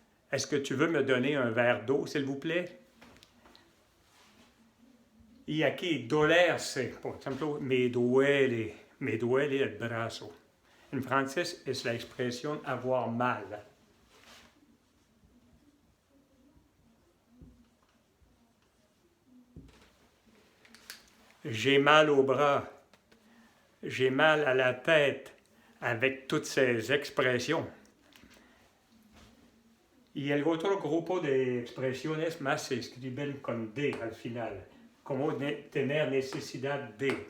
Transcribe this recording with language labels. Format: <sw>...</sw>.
<fr>Est-ce que tu veux me donner un verre d'eau, s'il vous plaît?</fr> <es>Y aquí, dolerse. Por ejemplo, me duele el brazo. En francés es la expresión</es> <fr>avoir mal. J'ai mal au bras. J'ai mal à la tête. Avec toutes ces expresiones.</fr> <es>Y el otro grupo de expresiones más se escriben con D al final, como tener necesidad de.</es>